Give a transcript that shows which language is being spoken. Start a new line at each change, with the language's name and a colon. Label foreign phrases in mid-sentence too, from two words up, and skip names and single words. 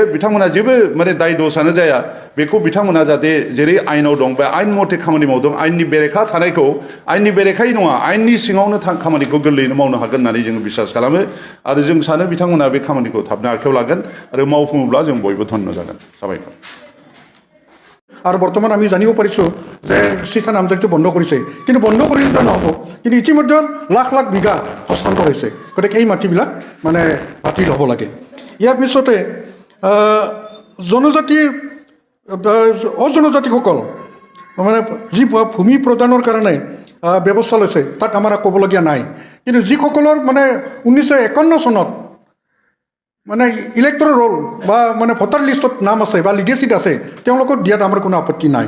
Bodo: बिथांमोना जेबो माने दाय दसानो जाया। बेखौ बिथांमोना जाहाथे जेरै आयेनाव दं बे आयेन मथे खामानि मावदों, आयेननि बेरेखा थानायखौ आयेननि बेरेखायै नङा, आयेननि सिङावनो खामानिखौ गोरलैयैनो मावनो हागोन होननानै जोङो बिसास खालामो आरो जों सानो बिथांमोना बे खामानिखौ थाबनो आखायाव लागोन आरो मावफुङोब्ला जों बयबो धन्य जागोन। साबायखर।
Assamese: আৰু বৰ্তমান আমি জানিব পাৰিছোঁ যে শিক্ষা নামজাৰিটো বন্ধ কৰিছে, কিন্তু বন্ধ কৰিলে নহ'ব, কিন্তু ইতিমধ্যে লাখ লাখ বিঘা হস্তান্তৰ হৈছে। গতিকে এই মাটিবিলাক মানে বাতিল হ'ব লাগে। ইয়াৰ পিছতে জনজাতিৰ অজনজাতিসকল মানে যি ভূমি প্ৰদানৰ কাৰণে ব্যৱস্থা লৈছে তাক আমাৰ ক'বলগীয়া নাই, কিন্তু যিসকলৰ মানে 1951 চনত মানে
English: elector roll
Assamese: বা মানে ভোটাৰ লিষ্টত নাম আছে বা লিগেচিত আছে, তেওঁলোকক দিয়াত আমাৰ কোনো আপত্তি নাই।